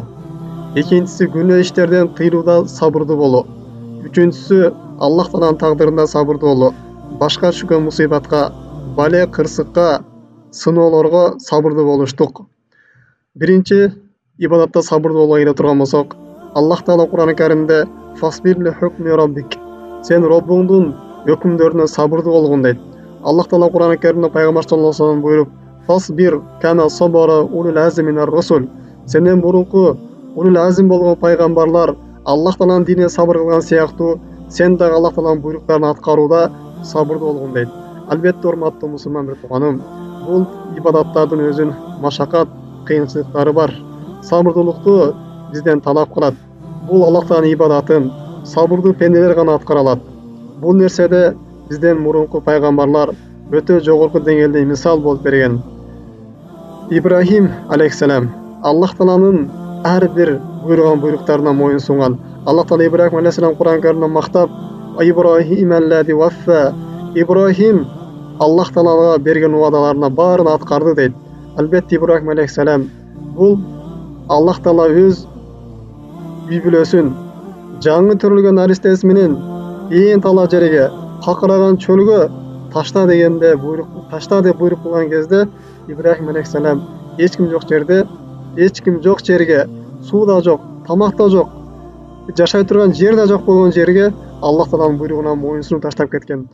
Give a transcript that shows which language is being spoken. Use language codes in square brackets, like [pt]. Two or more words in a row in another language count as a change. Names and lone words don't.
[ky] Экинчиси күнөө иштерден тыйылууда сабырдуу болуу. Үчүнчүсү Аллах Тааланын тагдырында сабырдуу болуу. Башка түшкөн мусибатка, бале, кырсыкка, сыноолорго сабырдуу болуштук. Биринчи ибадатта сабырдуу болууга келе турган болсок, Аллах Таала Кур'ан-ы Каримде: [ar] "فاصبر لحكم ربك." [ky] Сен Роббуңдун өкүмдөрүнө сабырдуу болгон дейт. Аллах Таала Кур'ан-ы Каримде пайгамбар [ar] صلى الله عليه وسلم [ky] буйруп: [ar] "فاصبر كما صبر أولو العزم من الرسل." [ky] Сенден мурунку [ar] أولو العزم [ky] болгон пайгамбарлар Аллах Тааланын динине сабыр кылган сыяктуу, сен дагы Аллах Тааланын буйруктарын аткарууда сабырдуу болгон дейт. Албетте, урматтуу мусулман бир тууганым, бул ибадаттардын өзүнүн машакат, кыйынчылыктары бар. Сабырдуулукту бизден талап кылат. Бул Аллах Тааланын ибадатын сабырдуу пенделер гана аткара алат. Бул нерседе бизден мурунку пайгамбарлар өтө жогорку деңгээлде мисал болуп берген. Ибрахим алейхиссалам Аллах Тааланын ар бир буйруктарына моюн сунган. Аллах Таала Ибрахим алейхиссалам Кур'ан Каримде мактап, [ar] إبراهيم الذي وفى. [ky] Ибрахим Аллах Таалага берген уадаларына баарын аткарды дейт. Албетте Ибрахим алейхиссалам бул Аллах Таала өз үй бүлөсүн жаңы төрөлгөн наристеси менен ээн тала жерге какыраган чөлгө ташта дегенде ташта деп буйрук кылган кезде Ибрахим алейхиссалам эч ким жок жерге, суу да жок, тамак да жок, жашай турган жер да жок болгон жерге Аллах Тааланын буйругуна моюнсунуп таштап кеткен.